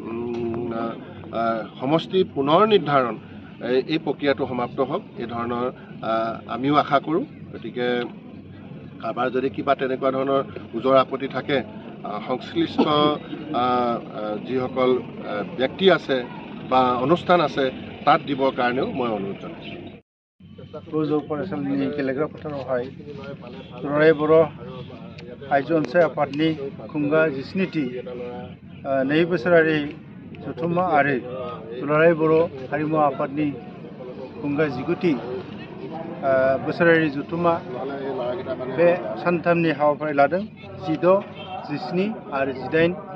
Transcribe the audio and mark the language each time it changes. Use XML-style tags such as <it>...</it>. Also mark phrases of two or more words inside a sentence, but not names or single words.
<as>সমষ্টি পুনৰ নিৰ্ধাৰণ এই প্ৰক্ৰিয়াটো সমাপ্ত হওক এই ধৰণৰ আমিও আশা কৰোঁ গতিকে কাৰোবাৰ যদি কিবা তেনেকুৱা ধৰণৰ ওজৰ আপত্তি থাকে সংশ্লিষ্ট যিসকল ব্যক্তি আছে বা অনুষ্ঠান আছে তাত দিবৰ কাৰণেও মই অনুৰোধ জনাইছোঁ</as> <brx>गोजौ फरायसालिनि गेलेग्रा फोथारावहाय दुलाराय बर' आइजो अनसाय आफादनि खुंगा 17थि 2 बोसोरारि जथुम्मा आरो दुलाराय बर' हारिमु आफादनि खुंगा 19थि बोसोरारि जथुम्मा बे सानथामनि हाबाफारि लादों 16, 17 आरो 18</brx>